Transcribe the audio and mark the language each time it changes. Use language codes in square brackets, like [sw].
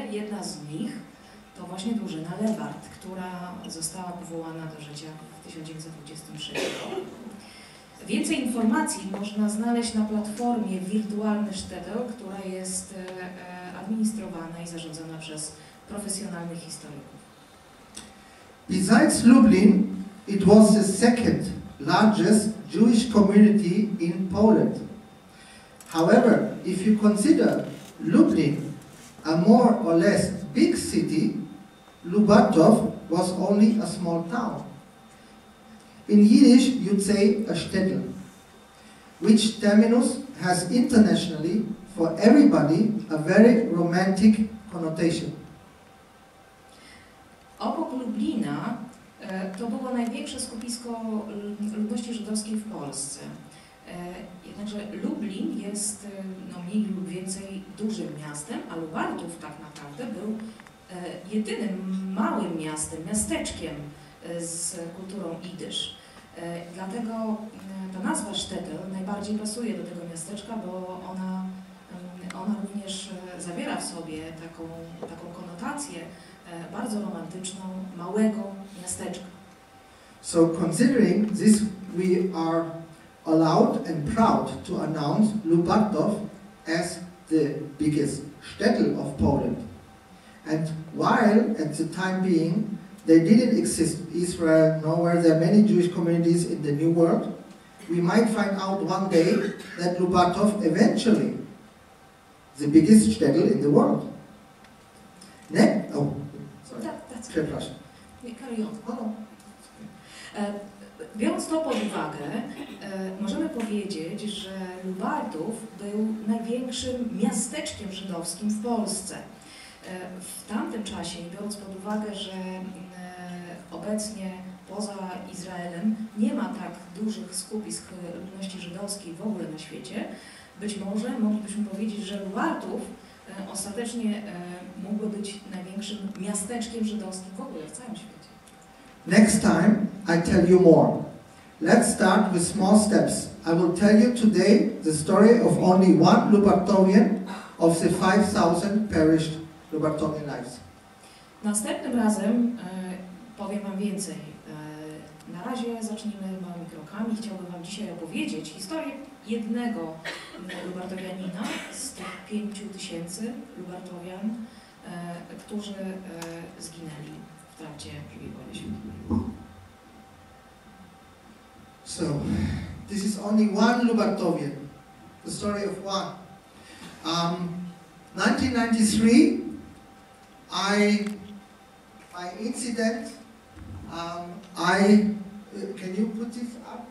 [pl] Jedna z nich to właśnie drużyna Lewart, która została powołana do życia w 1923 roku. Więcej informacji można znaleźć na platformie wirtualny Shtetl, która jest administrowana i zarządzana przez profesjonalnych historyków. [en] Besides Lublin, it was the second largest Jewish community in Poland. However, if you consider Lublin a more or less big city, Lubartów was only a small town. In Yiddish, you'd say a Shtetl, which terminus has internationally, for everybody, a very romantic connotation. [pl] Obok Lublina to było największe skupisko ludności żydowskiej w Polsce. Jednakże Lublin jest mniej lub więcej dużym miastem, a Lubartów tak naprawdę był jedynym małym miastem, miasteczkiem z kulturą idysz. Dlatego ta nazwa Shtetl najbardziej pasuje do tego miasteczka, bo ona również zawiera w sobie taką konotację bardzo romantyczną, małego miasteczka. [en] So considering this, we are allowed and proud to announce Lubartów as the biggest Shtetl of Poland. And while at the time being they didn't exist in Israel, nowhere. There are many Jewish communities in the New World. We might find out one day that Lubartów eventually, the biggest shtetl in the world. Oh, sorry. [pl] Przepraszam. [en] Carry on. [pl] Biorąc to pod uwagę, możemy powiedzieć, że Lubartów był największym miasteczkiem żydowskim w Polsce. W tamtym czasie, biorąc pod uwagę, że obecnie poza Izraelem nie ma tak dużych skupisk ludności żydowskiej w ogóle na świecie, być może moglibyśmy powiedzieć, że Lubartów ostatecznie mógłby być największym miasteczkiem żydowskim w ogóle w całym świecie. [en] Next time I tell you more. Let's start with small steps. I will tell you today the story of only one Lubartowian of the 5,000 perished Lubartowian lives. [pl] Następnym razem powiem Wam więcej. Na razie zacznijmy małymi krokami. Chciałbym Wam dzisiaj opowiedzieć historię jednego Lubartowianina z tych 5,000 Lubartowian, którzy zginęli w trakcie II wojny światowej. [en] So, this is only one Lubartowian, the story of one. 1993, my incident, can you put this up?